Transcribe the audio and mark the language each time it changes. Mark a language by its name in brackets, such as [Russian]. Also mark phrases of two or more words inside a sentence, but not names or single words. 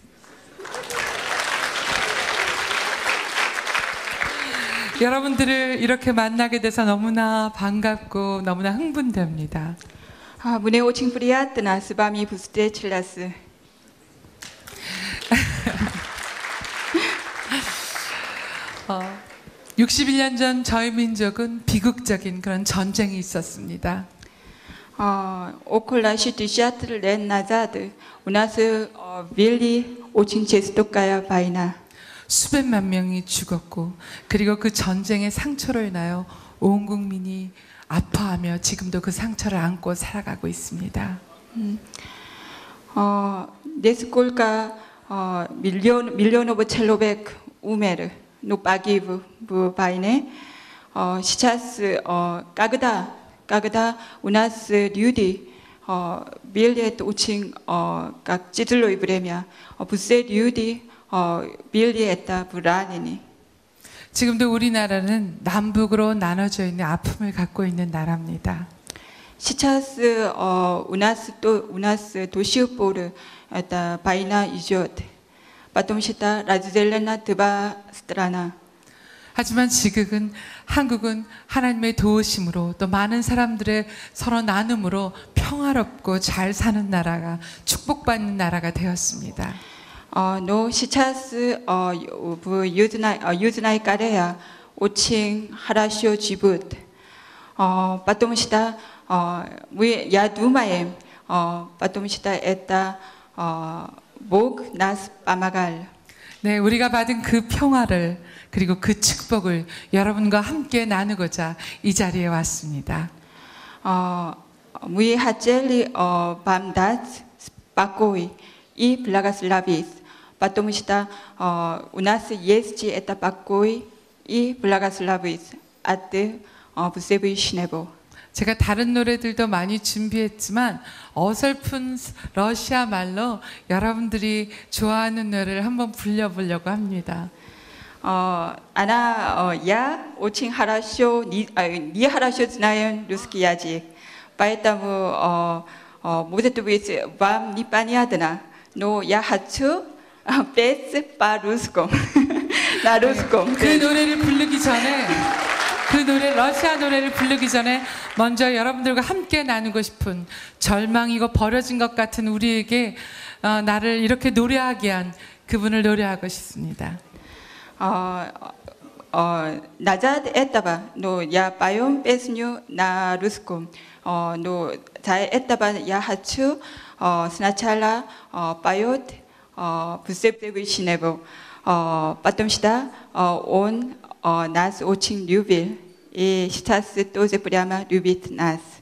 [Korean] 여러분들을 이렇게 만나게 돼서 너무나 반갑고 너무나 흥분됩니다. [Russian] Мне очень приятно с вами встретиться. [Korean] 61년 전 저희 민족은 비극적인 그런 전쟁이 있었습니다. [Russian] Около 60 лет назад у нас вели очень жестокая война. [Korean] 수백만 명이 죽었고 그리고 그 전쟁의 상처로 인하여 온 국민이 아파하며 지금도 그 상처를 안고 살아가고 있습니다. [Russian] Несколько миллионов человек умер, но погиб в войне. Сейчас, когда у нас люди были очень как тяжелое время, все люди были это ранены. [Korean] 지금도 우리나라는 남북으로 나눠져 있는 아픔을 갖고 있는 나라입니다. [Russian] Сейчас у нас до сих пор эта война идет, потому что разделена два страны. [Korean] 하지만 지금은 한국은 하나님의 도우심으로 또 많은 사람들의 서로 나눔으로 평화롭고 잘 사는 나라가 축복받는 나라가 되었습니다. [Russian] Но сейчас в Южной Корее очень хорошо живут, потому что я думаю, потому что это Бог нас помогал. [Korean] 네, 우리가 받은 그 평화를 그리고 그 축복을 여러분과 함께 나누고자 이 자리에 왔습니다. [Russian] Мы хотели вам дать покой и благословить, потому что у нас есть это покой и благословить от Всевышнего. [Korean] 제가 다른 노래들도 많이 준비했지만 어설픈 러시아 말로 여러분들이 좋아하는 노래를 한번 불려보려고 합니다. [Russian] Я очень хорошо, не хорошо знаю русский язык, поэтому, может быть, вам непонятно, но я хочу петь по-русски, на русском. [Korean] 그 노래를 부르기 전에 러시아 노래를 부르기 전에 먼저 여러분들과 함께 나누고 싶은 절망이고 버려진 것 같은 우리에게 나를 이렇게 노래하게 한 그분을 노래하고 싶습니다. [Russian] Назад этого, но я пою песню на русском, но за этого я хочу сначала поет Всевышнего, потому что он нас очень любит и сейчас тоже прямо любит нас.